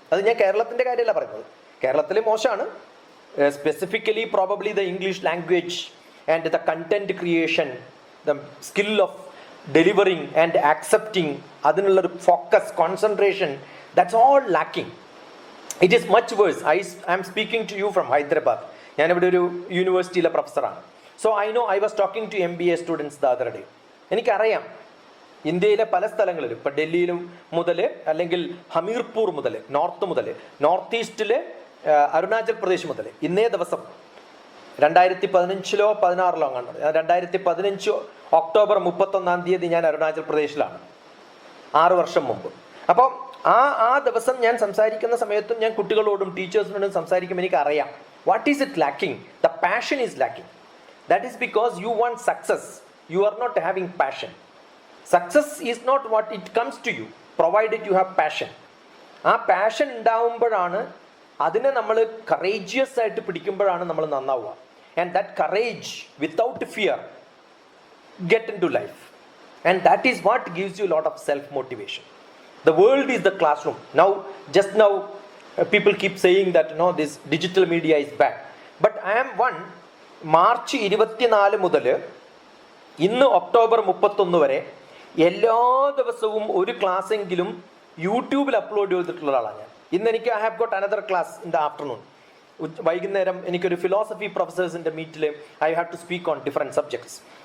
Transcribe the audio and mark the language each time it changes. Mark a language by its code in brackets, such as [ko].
[ml] അത് ഞാൻ കേരളത്തിൻ്റെ കാര്യമല്ല പറയുന്നത്, കേരളത്തിൽ മോശമാണ്. [en] specifically probably the English language and the content creation, the skill of delivering and accepting, [ml] അതിനുള്ളൊരു focus, concentration, [en] that's all lacking. It is much worse. I am speaking to you from Hyderabad. [ml] ഞാനിവിടെ ഒരു യൂണിവേഴ്സിറ്റിയിലെ പ്രൊഫസറാണ്. [en] So I know I was talking to MBA students the other day. [ml] എനിക്കറിയാം ഇന്ത്യയിലെ പല സ്ഥലങ്ങളിലും, ഇപ്പം ഡൽഹിയിലും മുതൽ അല്ലെങ്കിൽ ഹമീർപൂർ മുതൽ, നോർത്ത് ഈസ്റ്റിൽ അരുണാചൽ പ്രദേശ് മുതൽ ഇന്നേ ദിവസം 2015 16 അങ്ങാണ്ട് 2015 ഒക്ടോബർ 31 ഞാൻ അരുണാചൽ പ്രദേശിലാണ്, 6 വർഷം മുമ്പ്. അപ്പം ആ ദിവസം ഞാൻ സംസാരിക്കുന്ന സമയത്തും ഞാൻ കുട്ടികളോടും ടീച്ചേഴ്സിനോടും സംസാരിക്കുമ്പോൾ എനിക്കറിയാം [en] What is it lacking. The passion is lacking. That is because you want success, you are not having passion. Success is not what it comes to you provided you have passion. [ml] ആ passion ഉണ്ടാവുമ്പോഴാണ്, അതിനെ നമ്മൾ courageous ആയിട്ട് പിടിക്കുമ്പോഴാണ് നമ്മൾ നന്നാവുക. [en] And that courage without fear get in to life. And that is what gives you lot of self motivation. The world is the classroom. Just now, people keep saying that no, this digital media is bad. But I am one. [ml] March 24 മുതൽ ഇന്ന് October 31 വരെ എല്ലാ ദിവസവും ഒരു ക്ലാസ്സെങ്കിലും യൂട്യൂബിൽ upload ചെയ്തിട്ടുള്ള ആളാണ് ഞാൻ. ഇന്ന് എനിക്ക് [en] I have got another class in the afternoon. [ml] വൈകുന്നേരം എനിക്കൊരു ഫിലോസഫി പ്രൊഫസേഴ്സിൻ്റെ മീറ്റിൽ [en] I have to speak on different subjects.